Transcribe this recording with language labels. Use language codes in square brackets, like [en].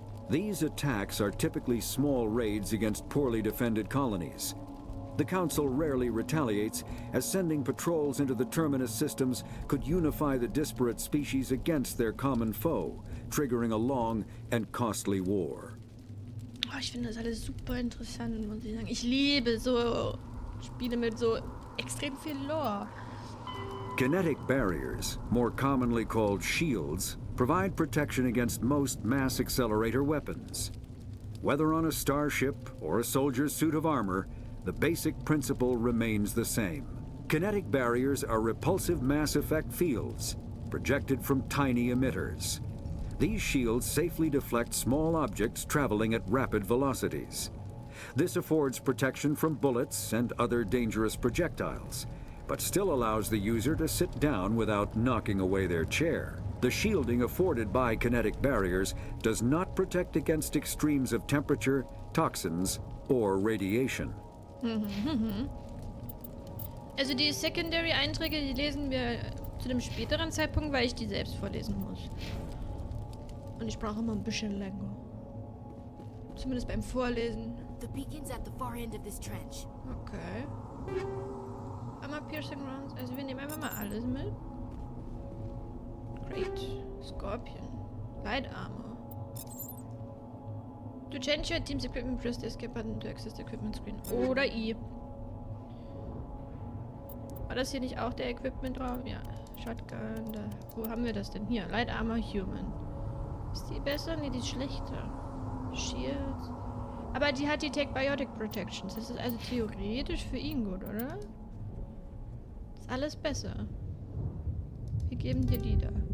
[en] These attacks are typically small raids against poorly defended colonies. The Council rarely retaliates, as sending patrols into the Terminus systems could unify the disparate species against their common foe, triggering a long and costly war. [de] Oh, ich finde das alles super interessant, muss ich sagen. Ich liebe so Spiele mit so extrem viel Lore. [en] Kinetic barriers, more commonly called shields, provide protection against most mass accelerator weapons. Whether on a starship or a soldier's suit of armor, the basic principle remains the same. Kinetic barriers are repulsive mass effect fields, projected from tiny emitters. These shields safely deflect small objects traveling at rapid velocities. This affords protection from bullets and other dangerous projectiles, but still allows the user to sit down without knocking away their chair. The shielding afforded by kinetic barriers does not protect against extremes of temperature, toxins, or radiation. [de] Also die Secondary-Einträge, die lesen wir zu einem späteren Zeitpunkt, weil ich die selbst vorlesen muss. Und ich brauche immer ein bisschen länger. Zumindest beim Vorlesen. [en] The beacon's at the far end of this trench. Okay. [de] Einmal Piercing Rounds. Also wir nehmen einfach mal alles mit. [en] Great. Scorpion. Light Armor. To change your team's equipment, press the escape button to access the equipment screen. [de] Oder I. War das hier nicht auch der Equipment-Raum? Ja. Shotgun. Da. Wo haben wir das denn? Hier. Light Armor Human. Ist die besser? Ne, die ist schlechter. Shields. Aber die hat die Take Biotic Protections. Das ist also theoretisch für ihn gut, oder? Ist alles besser. Wir geben dir die da.